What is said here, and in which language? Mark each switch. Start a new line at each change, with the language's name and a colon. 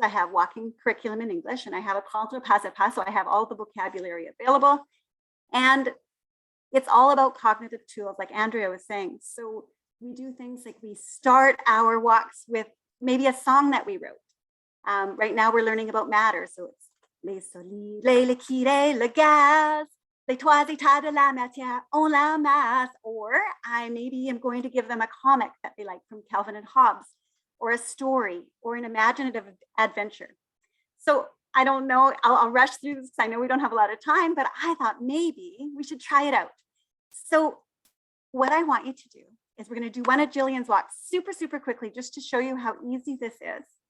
English: I have Walking Curriculum in English, and I have a Cultivating Passive Pass, so I have all the vocabulary available. And it's all about cognitive tools, like Andrea was saying. So we do things like we start our walks with maybe a song that we wrote. Right now we're learning about matter. So it's
French: les solides, les liquides, le gaz, les trois états de la matière, on la masse.
English: Or I maybe am going to give them a comic that they like from Calvin and Hobbes, or a story, or an imaginative adventure. So I don't know, I'll rush through this because I know we don't have a lot of time, but I thought maybe we should try it out. So what I want you to do is we're going to do one of Gillian's walks super, super quickly, just to show you how easy this is.